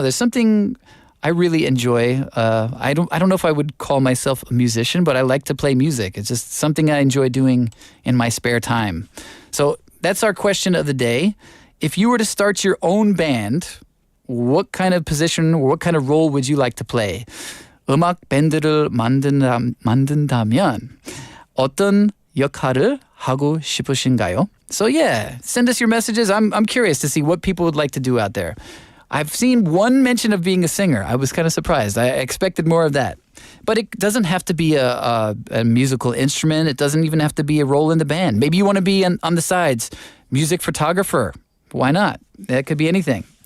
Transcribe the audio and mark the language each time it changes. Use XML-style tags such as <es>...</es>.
<en>There's something I really enjoy. I don't know if I would call myself a musician, but I like to play music. It's just something I enjoy doing in my spare time. So that's our question of the day. If you were to start your own band, what kind of position or what kind of role would you like to play?</en> <ko>음악 밴드를 만든다면 어떤 역할을 하고 싶으신가요?</ko> <en>So yeah, send us your messages. I'm curious to see what people would like to do out there. I've seen one mention of being a singer. I was kind of surprised. I expected more of that. But it doesn't have to be a musical instrument. It doesn't even have to be a role in the band. Maybe you want to be on the sides, music photographer. Why not? That could be anything.</en>